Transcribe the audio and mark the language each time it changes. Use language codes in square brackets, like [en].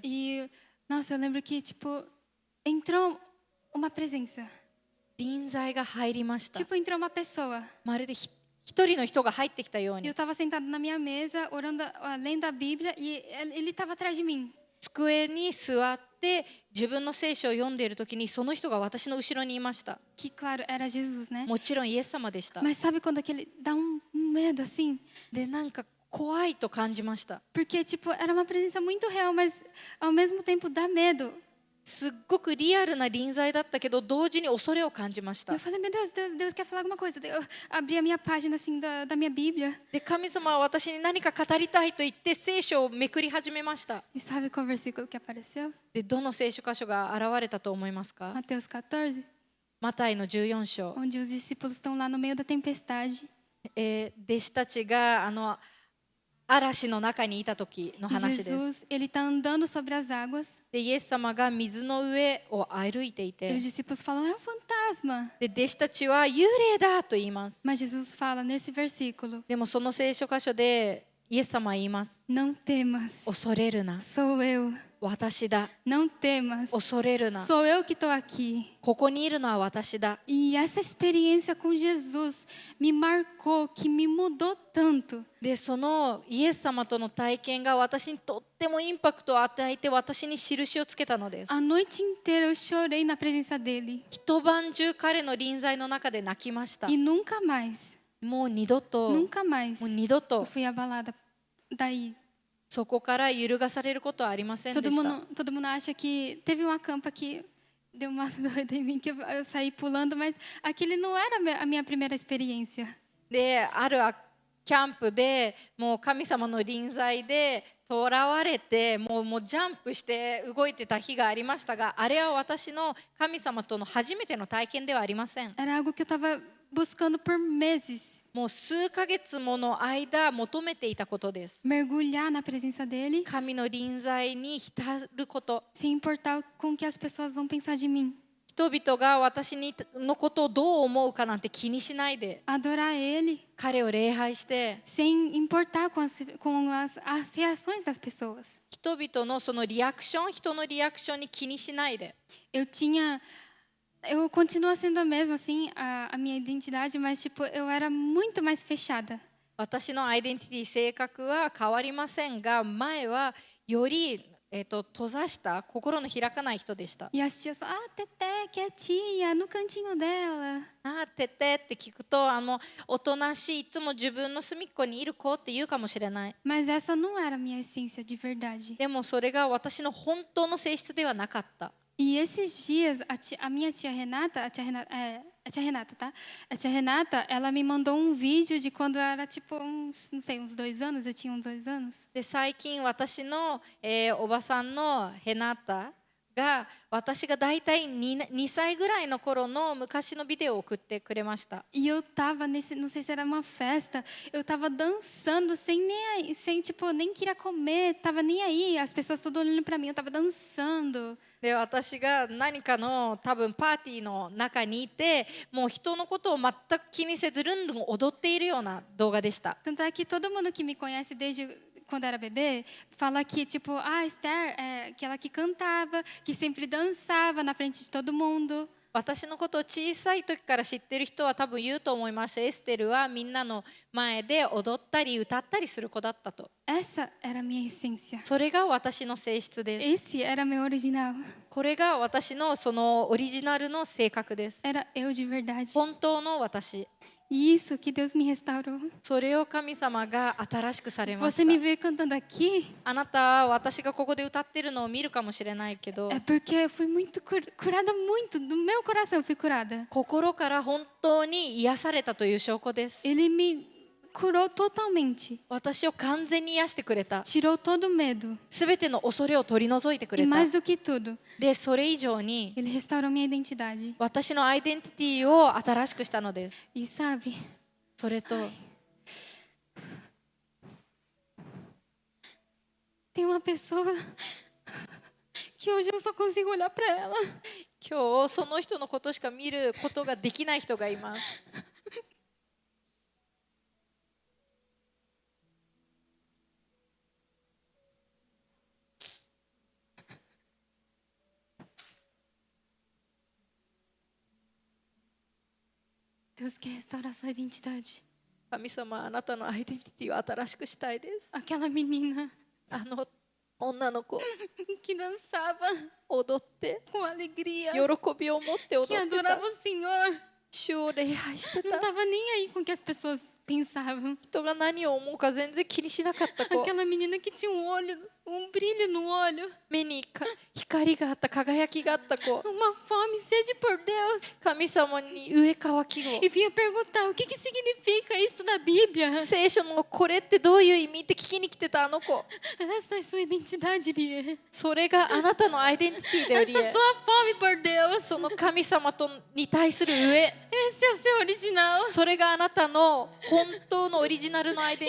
[pt] E, nossa, eu lembro que, tipo, entrou uma presença. [ja] 臨在が入りました。 [pt] Tipo, entrou uma pessoa. [ja] まるで一人の人が入ってきたよう [pt] E eu [ja] に。 [pt] estava sentada na minha mesa, orando, lendo a Bíblia, e ele estava atrás de mim. [ja] 机に座って自分の聖書を読んでいる時にその人が私の後ろにいました。 [pt] Que, claro, era Jesus, né? [ja] もちろんイエス様でした。 [pt] Mas sabe quando aquele dá um medo assim? [ja] で、なんか怖いと感じました。 [pt] Porque, tipo, era uma presença muito real, mas ao mesmo tempo dá medo. [ja] すっごくリアルな臨在だったけど同時に恐れを感じまし [pt] E [ja] た [pt] eu。 falei, meu Deus, Deus quer falar alguma coisa. Eu abri a minha página assim da minha Bíblia. [ja] で、神様は私に何か語りたいと言って聖書をめくり始めました。 [pt] E sabe qual versículo que apareceu? [ja] で、どの聖書箇所が現れたと思いますか？ [pt] Mateus 14, [ja] マタイの14章。 [pt] onde os discípulos estão lá no meio da tempestade. [ja] 弟子たちが嵐の中にいた時の [pt] E [ja] 話です。 [pt] Jesus, ele está andando sobre as águas. [ja] で、イエス様が水の上を歩いてい [pt] E [ja] て [pt] os discípulos falam, é um fantasma. [ja] で、弟子たちは幽霊だと言います。 [pt] Mas Jesus fala nesse versículo, [ja] でもその聖書箇所でイエス様は言います。 [pt] não temas, [ja] 恐れるな。 [pt] sou eu. [ja] 私だ。 [pt] Não temas, [ja] 恐れるな。 [pt] sou eu que estou aqui. [ja] ここにいるのは私だ。 [pt] E essa experiência com Jesus me marcou, que me mudou tanto. [ja] で、そのイエス様との体験が私にとってもインパクトを与えて私に印をつけたのです。 [pt] A noite inteira eu chorei na presença dele. [ja] 一晩中彼の臨在の中で泣きました。 [pt] E nunca mais, [ja] もう二度と、 [pt] nunca mais [ja] もう二度 [pt] eu [ja] と [pt] fui abalada daí. [ja] そこから揺るがされることはありませんでした。 [pt] Todo mundo acha que teve uma campa que deu umas doidas em mim, que eu saí pulando, mas aquele não era a minha primeira experiência. [ja] で、あるキャンプでもう神様の臨在で囚われてもうジャンプして動いてた日がありましたが、あれは私の神様との初めての体験ではありません。 [pt] Era algo que eu estava buscando por meses. [ja] もう数ヶ月もの間求めていたことです。 [pt] Mergulhar na presença dele, [ja] 神の臨在に浸ること。 [pt] sem importar com o que as pessoas vão pensar de mim. [ja] 人々が私のことをどう思うかなんて気にしないで、 [pt] Adorar ele, [ja] 彼を礼拝して、 [pt] sem importar com as reações das pessoas. [ja] 人々のそのリアクション、人のリアクションに気にしないで。 [pt] Eu continuo sendo a mesma, assim, a minha identidade, mas, tipo, eu era muito mais fechada. [ja] 私のアイデンティティ、性格は変わりませんが、前はより、閉ざした心の開かない人でした。 [pt] E as tias falam, Teté, quietinha, no cantinho dela. [ja] あーてってって聞くと、おとなしい、いつも自分の隅っこにいる子って言うかもしれない。 [pt] Mas essa não era a minha essência de verdade. [ja] でもそれが私の本当の性質ではなかった。 [pt] E esses dias, a minha tia Renata, a tia Renata, tá? A tia Renata, ela me mandou um vídeo de quando eu era, tipo, não sei, uns 2 anos, eu tinha uns 2 anos. [ja] で、最近私の、おばさんのヘナタが私がだいたい 2歳ぐらいの頃の昔のビデオを送ってくれました。 [pt] E eu tava não sei se era uma festa, eu tava dançando sem nem aí, sem, tipo, nem queria comer, tava nem aí, as pessoas todas olhando pra mim, eu tava dançando. [ja] で、私が何かの多分パーティーの中にいて、もう人のことを全く気にせずルンルン踊っているような動画でした。 [pt] Tanto é que todo mundo que me conhece desde quando era bebê fala que, tipo, Esther é aquela que cantava, que sempre dançava na frente de todo mundo. [ja] 私のことを小さい時から知ってる人は多分言うと思いました。エステルはみんなの前で踊ったり歌ったりする子だったと。 [pt] Essa era a minha essência. [ja] それが私の性質です。 [pt] Esse era meu original. [ja] これが私のそのオリジナルの性格です。 [pt] Era eu de verdade. [ja] 本当の私。 [pt] E isso que Deus me restaurou. [ja] それを神様が新しくされまし [pt] Você me [ja] た。 [pt] vê cantando aqui [ja] あなたは私がここで歌ってるのを見るかもしれないけど、 [pt] é porque eu fui muito curada muito do meu coração, eu fui curada. [ja] 心から本当に癒されたという証拠です。 [pt] Ele me curou totalmente. [ja] 私を完全に癒してくれた。 [pt] Tirou todo o medo. [ja] すべての恐れを取り除いてく [pt] E [ja] れた。 [pt] mais do que tudo, [ja] で、それ以上に [pt] ele restaurou minha identidade. [ja] 私のアイデンティティを新しくしたのです。 [pt] E sabe, [ja] それと [pt] tem uma pessoa que hoje eu só consigo olhar para ela. [ja] 今日その人のことしか見ることができない人がいます。 [pt] Deus quer restaurar sua identidade. [ja] 神様、あなたのアイデンティティを新しくしたいです。 [pt] Aquela menina [ja] あの女の子、 [pt] que dançava [ja] 踊って [pt] com alegria, [ja] 喜びを持って踊 [pt] que [ja] ってた [pt] adorava。 o Senhor. [ja] 主を礼拝して [pt] Não [ja] た。 [pt] estava nem aí com o que as pessoas pensavam. [ja] 人が何を思うか全然気にしなかった子。 [pt] Aquela menina que tinha um olho, um brilho no olho, [ja] 目に光があった、輝きがあった子。 [pt] uma fome, sede por Deus. [ja] 神様に上乾きを。 [pt] E vinha perguntar o que significa isso na Bíblia. [ja] 聖書のこれってどういう意味って聞きに来てたあの子。 [pt] Essa é sua identidade, Lie. [ja] それがあなたのアイデンティティだよ、リ [pt] Essa é [ja] エ。 [pt] sua fome por Deus. [ja] その神様とに対する上、 [pt] Esse é o seu original. [ja] それがあなたの本当のオリジナルのアイデン